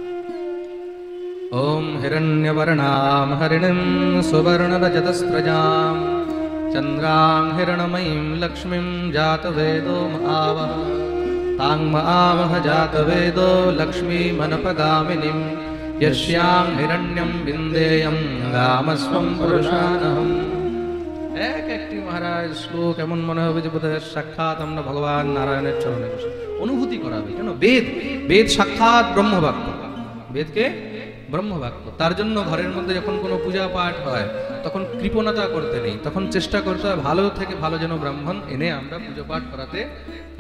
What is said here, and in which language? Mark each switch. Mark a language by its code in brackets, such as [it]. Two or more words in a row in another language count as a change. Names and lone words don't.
[sa] ওম হিরণ্যবর্ণাম হরিণীম সুবর্ণরজতস্রজাম চন্দ্রাং হিরণময়ীম লক্ষ্মীম জাতবেদো আবহ তাং আবহ জাতবেদো লক্ষ্মীমনপগামিনীম यस्यां हिरण्यं विन्देयं गामस्वं पुरुषानहम्। [bn] এক একটি মহারাজ শ্লোক এমন মনে হবে যে বোধহয় সাক্ষাৎ আমরা ভগবান নারায়ণের চরণে বসে। অনুভূতি করাবে কেন? বেদ, বেদ সাক্ষাৎ ব্রহ্মবাক্য, বেদকে ব্রহ্মবাক্য। তার জন্য ঘরের মধ্যে যখন কোনো পূজা পাঠ হয় তখন কৃপণতা করতে নেই, তখন চেষ্টা করতে হয় ভালো থেকে ভালো যেন ব্রাহ্মণ এনে আমরা পুজো পাঠ করাতে পারি।